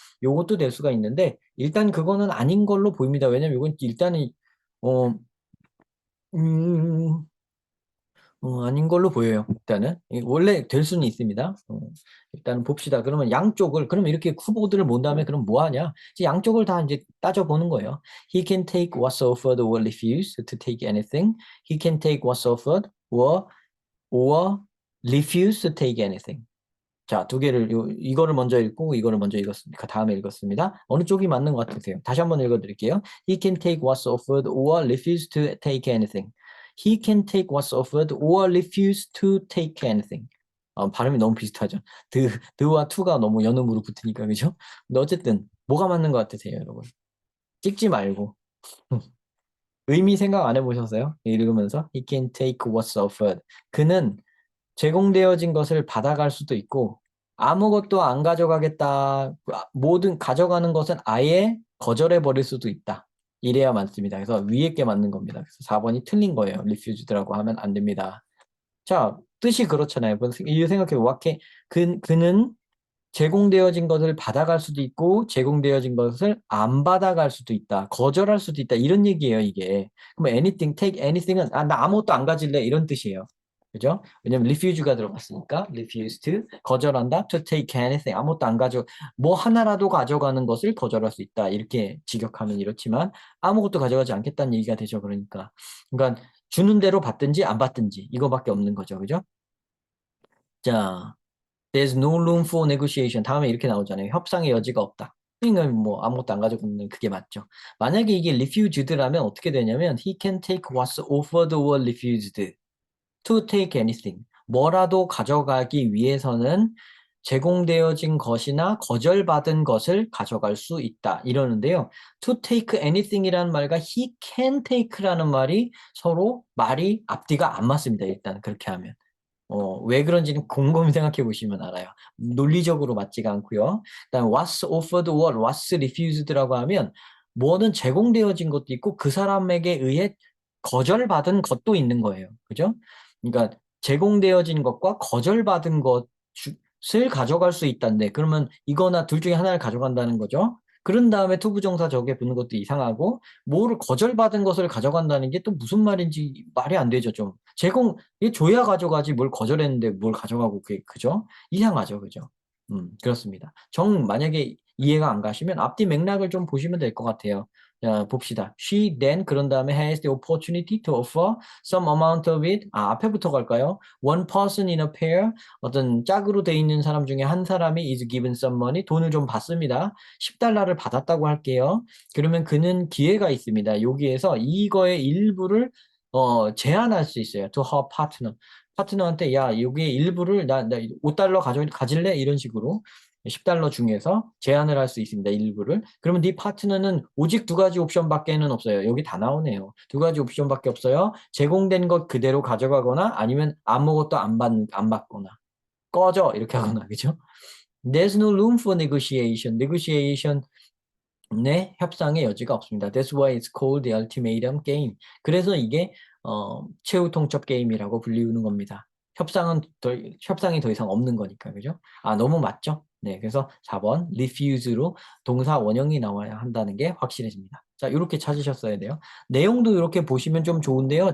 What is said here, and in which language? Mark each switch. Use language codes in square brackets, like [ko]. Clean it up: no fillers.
[ko] 요것도 될 수가 있는데 일단 그거는 아닌 걸로 보입니다. 왜냐면 이건 일단은 어, 음, 아닌 걸로 보여요. 일단은 원래 될 수는 있습니다. 일단 봅시다. 그러면 양쪽을 그러면 이렇게 후보들을 본 다음에 그럼 뭐 하냐? 이제 양쪽을 다 이제 따져 보는 거예요. [en] He can take what's offered or refuse to take anything. He can take what's offered or refuse to take anything. [ko] 자, 두 개를 이거를 먼저 읽고 이거를 먼저 읽었습니다. 그 다음에 읽었습니다. 어느 쪽이 맞는 것 같으세요? 다시 한번 읽어드릴게요. [en] He can take what's offered or refuse to take anything. He can take what's offered or refuse to take anything. [ko] 발음이 너무 비슷하죠. 드와 투가 너무 연음으로 붙으니까 그죠? 근데 어쨌든 뭐가 맞는 것 같으세요, 여러분? 찍지 말고 의미 생각 안 해보셨어요? 읽으면서 [en] He can take what's offered. [ko] 그는 제공되어진 것을 받아갈 수도 있고 아무것도 안 가져가겠다. 모든 가져가는 것은 아예 거절해 버릴 수도 있다. 이래야 맞습니다. 그래서 위에 게 맞는 겁니다. 그래서 4번이 틀린 거예요. refused라고 하면 안 됩니다. 자, 뜻이 그렇잖아요. 이 생각해 봐. 그는 제공되어진 것을 받아갈 수도 있고 제공되어진 것을 안 받아갈 수도 있다. 거절할 수도 있다. 이런 얘기예요, 이게. 그럼 anything, take anything은 나 아무것도 안 가질래 이런 뜻이에요. 그죠? 왜냐면 refuse가 들어갔으니까 refuse to 거절한다. [en] to take anything [ko] 아무것도 안 가져 뭐 하나라도 가져가는 것을 거절할 수 있다. 이렇게 직역하면 이렇지만 아무것도 가져가지 않겠다는 얘기가 되죠. 그러니까 주는 대로 받든지 안 받든지 이거밖에 없는 거죠. 그죠? [en] 자, There's no room for negotiation. [ko] 다음에 이렇게 나오잖아요. 협상의 여지가 없다. 그러니까 뭐 아무것도 안 가지고 있는 그게 맞죠. 만약에 이게 refused라면 어떻게 되냐면 [en] he can take what's offered or refused to take anything. [ko] 뭐라도 가져가기 위해서는 제공되어진 것이나 거절받은 것을 가져갈 수 있다. 이러는데요. to take anything이라는 말과 [en] he can take [ko] 라는 말이 서로 말이 앞뒤가 안 맞습니다. 일단 그렇게 하면. 왜 그런지는 곰곰이 생각해 보시면 알아요. 논리적으로 맞지가 않고요. 그다음 [en] what's offered or what's refused [ko] 라고 하면 뭐는 제공되어진 것도 있고 그 사람에게 의해 거절받은 것도 있는 거예요. 그죠? 그러니까 제공되어진 것과 거절받은 것을 가져갈 수 있다는데 그러면 이거나 둘 중에 하나를 가져간다는 거죠. 그런 다음에 투부정사 저게 붙는 것도 이상하고 뭐를 거절받은 것을 가져간다는 게 또 무슨 말인지 말이 안 되죠, 좀. 얘 줘야 가져가지 뭘 거절했는데 뭘 가져가고 그게 그죠? 이상하죠, 그죠? 그렇습니다. 만약에 이해가 안 가시면 앞뒤 맥락을 좀 보시면 될 것 같아요. 자, 봅시다. [en] She then [ko] 그런 다음에 [en] has the opportunity to offer some amount of it. [ko] 앞에부터 갈까요? [en] One person in a pair. [ko] 어떤 짝으로 돼 있는 사람 중에 한 사람이 [en] is given some money. [ko] 돈을 좀 받습니다. 10달러를 받았다고 할게요. 그러면 그는 기회가 있습니다. 여기에서 이거의 일부를 제한할 수 있어요. [en] To her partner. [ko] 파트너한테 야, 여기에 일부를 나 5달러 가질래? 이런 식으로 10달러 중에서 제한을 할 수 있습니다. 일부를. 그러면 네 파트너는 오직 두 가지 옵션밖에는 없어요. 여기 다 나오네요. 두 가지 옵션밖에 없어요. 제공된 것 그대로 가져가거나 아니면 아무것도 안 받거나 꺼져 이렇게 하거나 그죠? [en] There's no room for negotiation. [ko] negotiation 네, 협상의 여지가 없습니다. [en] That's why it's called the ultimatum game. [ko] 그래서 이게 최후 통첩 게임이라고 불리우는 겁니다. 협상이 더 이상 없는 거니까, 그죠? 너무 맞죠? 네, 그래서 4번 refuse로 동사 원형이 나와야 한다는 게 확실해집니다. 자, 이렇게 찾으셨어야 돼요. 내용도 이렇게 보시면 좀 좋은데요.